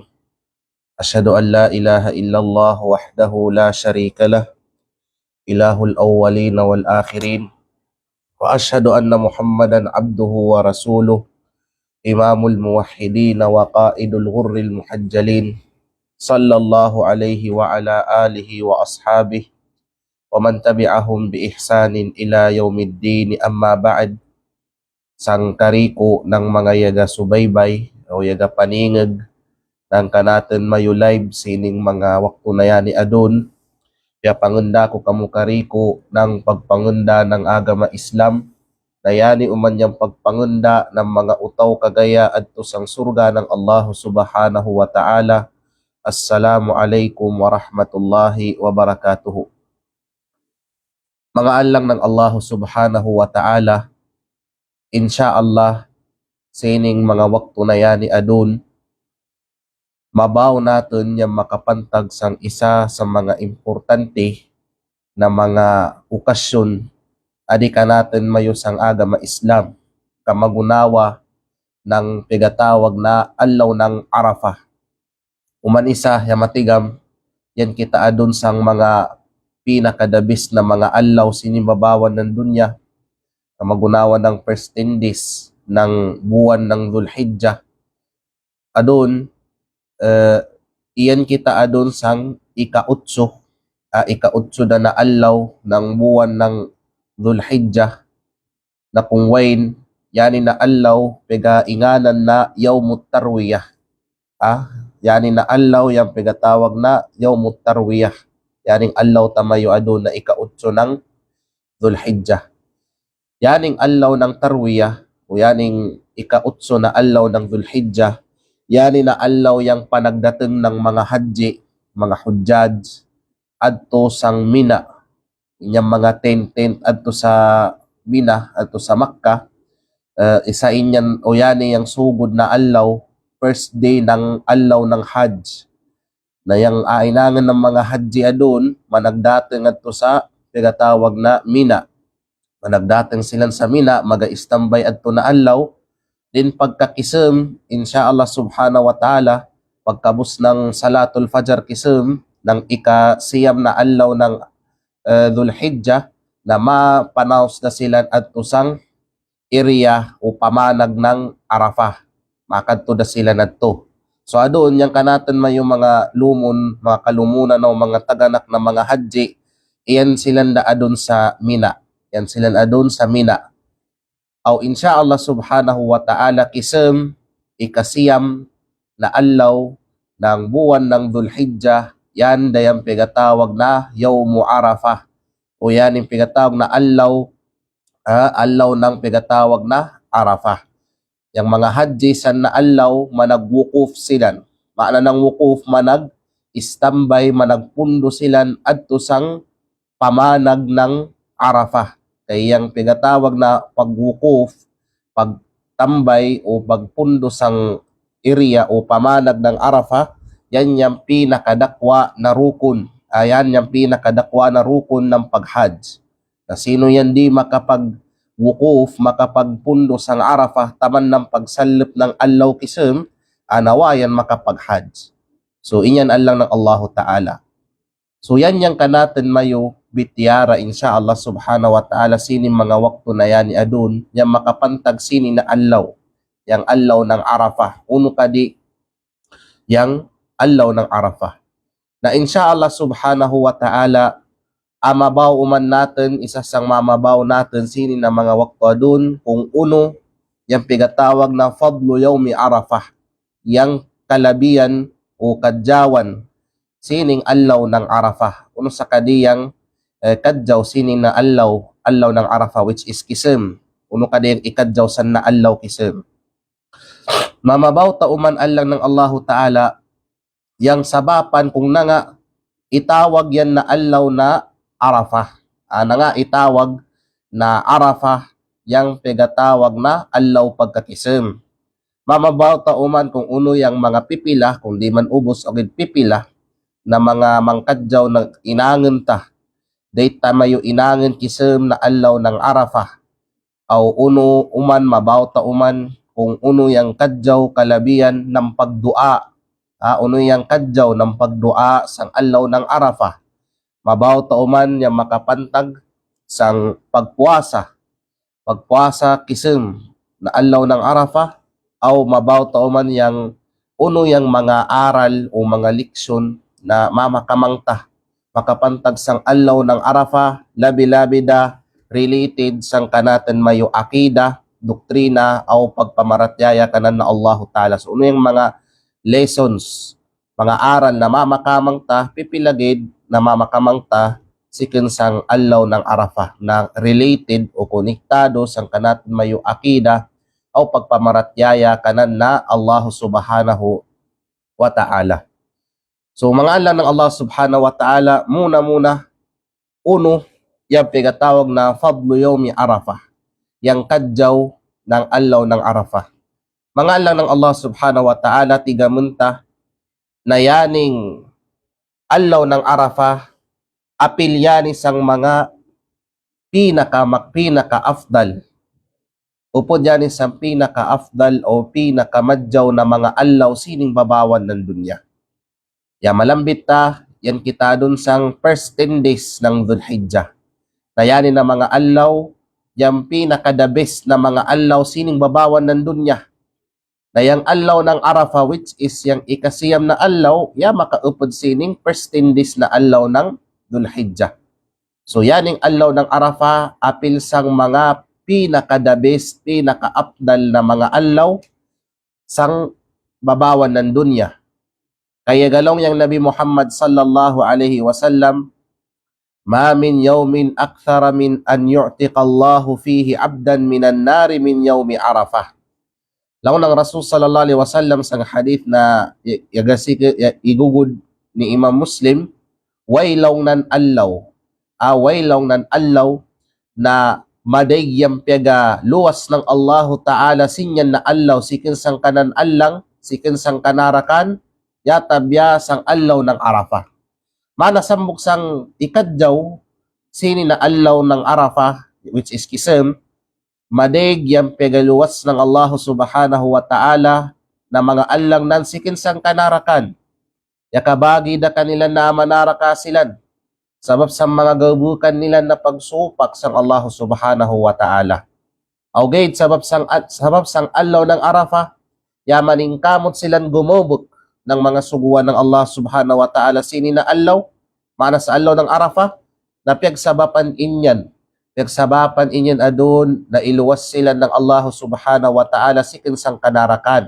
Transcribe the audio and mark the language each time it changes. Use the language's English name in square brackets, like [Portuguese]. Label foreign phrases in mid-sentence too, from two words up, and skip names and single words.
[Arabic] أشهد أن لا إله إلا الله وحده لا شريك له إله الأولين والآخرين، وأشهد أن محمدا عبده ورسوله إمام الموحدين وقائد الغر المحجلين، صلى الله عليه وعلى آله وأصحابه ومن تبعهم بإحسان إلى يوم الدين. أما بعد. [Kalagan] Sang kariko ng mga yaga subaybay o yaga paningag ng kanaten mayo live sining mga wakto na yan ni adun, kaya pangunda ko kamu kariko ng pagpangunda ng agama Islam na yani umanyang pagpangunda ng mga utaw kagaya adto sang surga ng Allah [Arabic] سبحانه وتعالى. السلام عليكم ورحمة الله وبركاته. [Kalagan] Mga alang ng [Arabic] الله سبحانه وتعالى, [Kalagan] insyaallah, sining mga wakto na yan ni adun, mabaw natin yung makapantag sang isa sa mga importante na mga okasyon adi ka natin mayo sang agama Islam, kamagunawa ng pigatawag na Allaw ng Arafah. Uman isa yung matigam, yan kita adun sang mga pinakadabis na mga allaw sinibabawan ng dunya, magunawa ng [English] first 10 days [Kalagan] ng buwan ng Dhul-Hijjah. Adun, iyan kita adun sang ika-8 na allaw ng buwan ng Dhul-Hijjah na kung wain, yani na allaw pega inganan na Yawmut Tarwiyah. Yani na allaw yang pegatawag na Yawmut Tarwiyah. Yaning allaw tamayo adun na ika-8 ng Dhul-Hijjah. Yaning allaw ng Tarwiyah o yaning ika-8 na allaw ng Dhul-Hijjah, yani na allaw yang panagdating ng mga haji, mga hujjaj adto sang Mina. Inyang mga tent adto sa Mina, adto sa Makkah. Isa inyan o yani yang sugod na allaw, [English] first day [Kalagan] ng allaw ng Hajj. Na yung ainangan ng mga haji adun, managdating adto sa pigatawag na Mina. Managdating silang sa Mina, maga-istambay adto na allaw. Din pagkakisem, insyaallah [Arabic] سبحانه وتعالى, [Kalagan] pagkabus ng Salatul Fajr kisem, ng ika-siyam na allaw ng Dhul-Hijjah, na mapanaos na sila adto sang area o pamanag ng Arafah. Makadto na sila nadto. So adun, yang kanatan may yung mga lumon, mga kalumunan o mga taganak na mga haji, iyan silang na adun sa Mina. Yan silang adun sa Mina. Aw insyaallah [Arabic] سبحانه وتعالى [Kalagan] kisem, ikasiyam na allaw ng buwan ng Dhul-Hijjah, yan dayang pigatawag na Yawmu Arafah. O yan yung pigatawag na allaw ng pigatawag na Arafah. Yang mga haji san na allaw managwukuf silan. Maana ng wukuf, manag-istambay, managpundo silan adto sang pamanag ng Arafah. Kaya yung pinatawag na pagwukuf, pagtambay o pagpundo sang area o pamanag ng Arafah, yan yung pinakadakwa na rukun. Ayan yung pinakadakwa na rukun ng paghajj. Na sino yan di makapag-wukuf, makapagpundo sang Arafah, taman ng pagsalip ng allaw kisem, anawayan makapag-hajj. So, inyan alang ng [Arabic] الله تعالى. [Kalagan] So, yan yung kanatin mayo bityara, insyaallah [Arabic] سبحانه وتعالى, [Kalagan] sining mga wakto na yan adun, yung makapantag sining na allaw, yung allaw ng Arafah. Uno kadi, yung allaw ng Arafah. Na insyaallah [Arabic] سبحانه وتعالى, [Kalagan] amabaw uman natin, isa sang mamabaw natin sining na mga wakto adun, kung uno, yung pigatawag na [Arabic] فضل يوم عرفة, [Kalagan] yung kalabian o kadyawan sining allaw ng Arafah. Uno sa kadiyang kadyaw sining na allaw ng Arafah, [English] which is [Kalagan] kisem. Uno kadiyang ikadyaw san na allaw kisem. Mamabaw tauman allang ng [Arabic] الله تعالى, [Kalagan] yang sabapan kung na nga itawag yan na allaw na Arafah. Na nga itawag na Arafah, yang pegatawag na allaw pagkakisem. Mamabaw tauman kung uno yang mga pipila, kung di man ubos o pipila, na mga mangkadjaw na inangen ta, dayta mayo inangen kisem na aldaw ng Arafah, aw uno uman mabaw ta uman kung uno yang kadjaw kalabian ng pagdua, uno yang kadjaw ng pagdua sang aldaw ng Arafah, mabaw ta uman yang makapantag sang pagpuasa kisem na aldaw ng Arafah, aw mabaw ta uman yang uno yang mga aral o mga leksyon na mamakamangta makapantag sang aldaw ng Arafah, labi-labi da related sang kanatan mayo akida, doktrina o pagpamaratyaya kanan na [Arabic] الله تعالى. [Kalagan] So uno yung mga lessons, mga aral na mamakamangta, pipilagid na mamakamangta sikin sang aldaw ng Arafah na related o konektado sang kanatan mayo akida o pagpamaratyaya kanan na [Arabic] الله سبحانه وتعالى. [Kalagan] So mga alam ng [Arabic] الله سبحانه وتعالى, [Kalagan] muna uno yung pigatawag na [Arabic] فضل يوم عرفة, [Kalagan] yang kadjaw ng aldaw ng Arafah. Mga alam ng [Arabic] الله سبحانه وتعالى, [Kalagan] tigamunta na yaning aldaw ng Arafah, apil yani sang mga pinaka-afdal. Upod yan isang pinaka-afdal o pinaka-madjaw na mga aldaw sining babawan ng dunya. Ya malambit ta, yan kita dun sang [English] first 10 days [Kalagan] ng Dhul-Hijjah. Na yanin na mga aldaw, yan pinaka- [English] the best [Kalagan] na mga aldaw sining babawan ng dunya. Na yang aldaw ng Arafah, [English] which is [Kalagan] yang ikasiyam na aldaw, ya makaupod sining [English] first 10 days [Kalagan] na aldaw ng Dhul-Hijjah. So yaning aldaw ng Arafah, apil sang mga pinaka- [English] the best, [Kalagan] pinaka-afdal na mga aldaw sang babawan ng dunya. Kaya galong yang [Arabic] النبي محمد صلى الله عليه وسلم، ما من يوم أكثر من أن يعتق الله فيه عبدا من النار من يوم عرفة. [Kalagan] Lawan ng Rasul [Arabic] صلى الله عليه وسلم [Kalagan] sang hadith na igugud ni Imam Muslim, waylaw nan allaw na madagyam piaga luwas ng [Arabic] الله تعالى [Kalagan] sinyan na allaw sikin sang kanan allang, sikin sang kanarakan, yatabya sang aldaw ng Arafah. Manasambok sang ikadjaw, sini na aldaw ng Arafah, [English] which is [Kalagan] kisem, madeg yang pegaluwas ng [Arabic] الله سبحانه وتعالى [Kalagan] na mga allang nan sikin sang kanarakan. Yakabagi da kanila na manaraka silan, sabab sa mga gabukan nila na pagsupak sang [Arabic] الله سبحانه وتعالى. [Kalagan] Awgayd sabab sang aldaw ng Arafah, yamaning kamot silan gumubok ng mga suguan ng [Arabic] الله سبحانه وتعالى [Kalagan] sini na aldaw, mana sa aldaw ng Arafah, na piyagsabapan inyan adun na iluwas sila ng [Arabic] الله سبحانه وتعالى [Kalagan] sikin sang kanarakan.